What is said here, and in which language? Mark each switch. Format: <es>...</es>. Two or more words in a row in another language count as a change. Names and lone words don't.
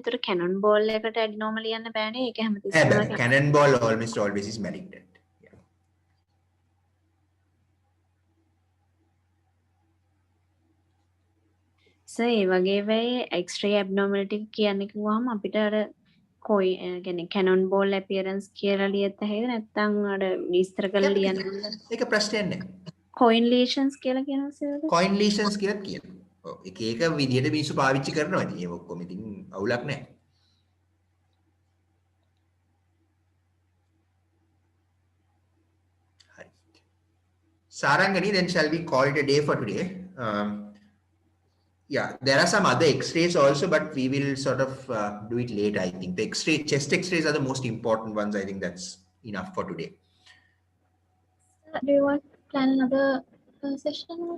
<si>ඒතර</si> <en>cannon ball</en> <si>එකට adenoma ලියන්න බෑනේ. ඒක හැමතිස්සෙම</si> <en>Cannonball always is malignant. Yeah.</en> <si>සර් ඒ වගේ වෙයි</si> <en>x-ray abnormality</en> <si>කියන්නේ කිව්වහම අපිට අර කොයි කියන්නේ</si> <en>cannon ball appearance</en> <si>කියලා ලියත් හැයිද නැත්නම් අර විස්තර කරලා ලියන්න ඒක ප්‍රශ්නයක් නෑ.</si> <en>coin lesions</en> <si>කියලා කියනවා සර්.</si> <en>coin lesions</en> <si>කියලා කියනවා. ඔව් එක එක විදිහට මිනිස්සු පාවිච්චි කරනවා. ඉතින් ඒක ඔක්කොම ඉතින් අවුලක් නෑ. හරි.</si> <en>Sarangani, then shall we call it a day for today? Yeah, there are some other X-rays also, but we will sort of do it later. I think the chest X-rays are the most important ones. I think that's enough for today. Do you want to plan another session?</en>